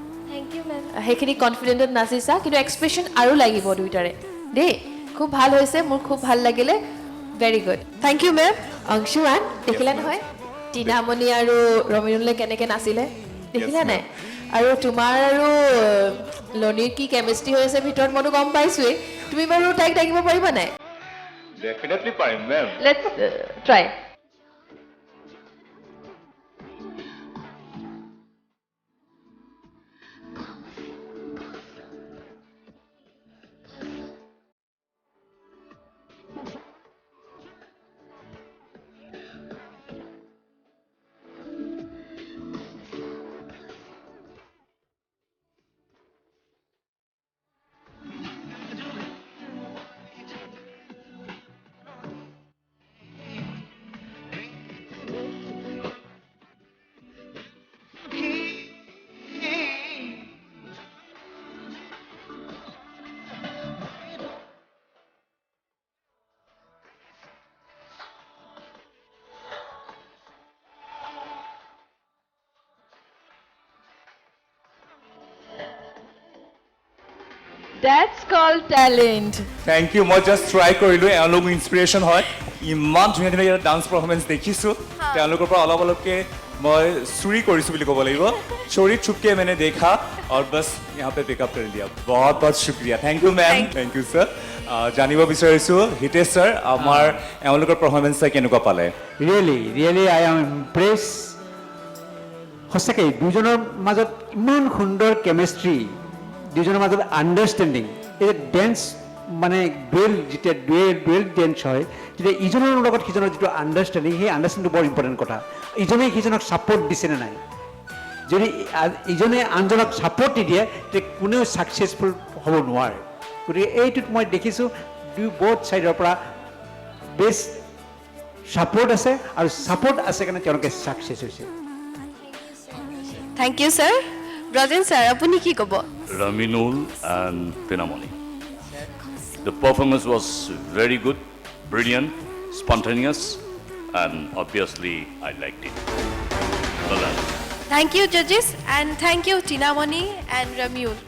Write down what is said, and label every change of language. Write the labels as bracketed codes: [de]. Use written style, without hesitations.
[en] thank you ma'am [as] সেইখিনি কনফিডেণ্টত নাচিছা কিন্তু expression আৰু লাগিব দুয়োটাৰে দেই খুব ভাল হৈছে মোৰ খুব ভাল লাগিলে [en] very good thank you ma'am [as] Anshuman দেখিলা নহয় টিনামণি আৰু ৰমিনুলে কেনেকৈ নাচিলে দেখিলা নাই আৰু তোমাৰ আৰু লনিৰ কি কেমিষ্ট্ৰি হৈ আছে ভিতৰত মইতো গম পাইছোৱেই তুমি বাৰু তাইক ডাকিব পাৰিবা নাই ডেফিনেটলি পাৰিম ma'am [en] Let's try That's called talent. [as] Thank U মই জাষ্ট ট্ৰাই কৰিলোঁ এওঁলোক ইনস্পিৰেশ্যন হয় ইমান ধুনীয়া ধুনীয়া ইয়াত ডান্স পাৰফৰ্মেঞ্চ দেখিছোঁ তেওঁলোকৰ পৰা অলপ অলপকৈ মই চুৰি কৰিছোঁ বুলি ক'ব লাগিব চোৰী চুপকে মানে দেখা আৰু বাছ [hi] यहाँ पे [as] পিকআপ কৰি দিয়া বহুত বহুত শুক্ৰিয়া [en] thank you ma'am thank you sir [as] জানিব বিচাৰিছোঁ হিতেশ ছাৰ আমাৰ এওঁলোকৰ পাৰফৰ্মেঞ্চ চাই কেনেকুৱা পালে [en] really I am impress [as] সঁচাকৈ দুজনৰ মাজত ইমান সুন্দৰ কেমেষ্ট্ৰি দুজনৰ মাজত আণ্ডাৰষ্টেণ্ডিং এই ডেন্স মানে যেতিয়া ডুৱেল ডেন্স হয় তেতিয়া ইজনৰ লগত সিজনৰ যিটো আণ্ডাৰষ্টেণ্ডিং সেই আণ্ডাৰষ্টেণ্ডিংটো বৰ ইম্পৰ্টেণ্ট কথা ইজনে সিজনক ছাপৰ্ট দিছেনে নাই যদি ইজনে আনজনক ছাপৰ্ট নিদিয়ে তেতিয়া কোনেও ছাকচেছফুল হ'ব নোৱাৰে গতিকে এইটোত মই দেখিছোঁ বথ ছাইডৰ পৰা বেষ্ট ছাপৰ্ট আছে আৰু ছাপৰ্ট আছে কাৰণে তেওঁলোকে ছাকচেছ হৈছে [en] Thank you, sir. [as] Brajen sir, আপুনি কি ক'ব [en] Raminul and Tinamoni. The performance was very good, brilliant, spontaneous, and obviously I liked it. Well done. Thank you, judges, and thank you, Tinamoni and Ramyul.